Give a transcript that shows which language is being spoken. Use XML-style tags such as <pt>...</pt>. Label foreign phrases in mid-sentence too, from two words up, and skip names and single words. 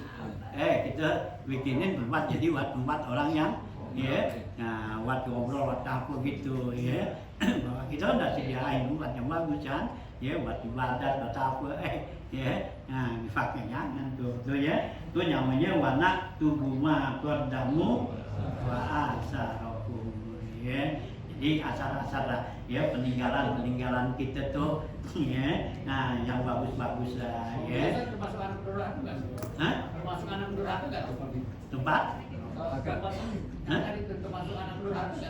<id>Kita bikinin tempat jadi buat tempat orang yang, ya, nah, buat ngobrol, buat apa gitu, ya. Kita udah sediain tempat yang bagus kan, ya, buat ibadat, buat apa, ya. Nah, dipakai jangan tuh ya. Itu namanya warna tubuh</id> <ar>ما قدموا وآثارهم,</ar> <id>ya. Jadi asar-asar lah, ya peninggalan kita tuh, ya, nah yang bagus-bagus lah, ya. Termasuk anak durhaka nggak? Hah? Termasuk anak durhaka nggak? Tempat? Hah? Termasuk anak durhaka nggak?</id>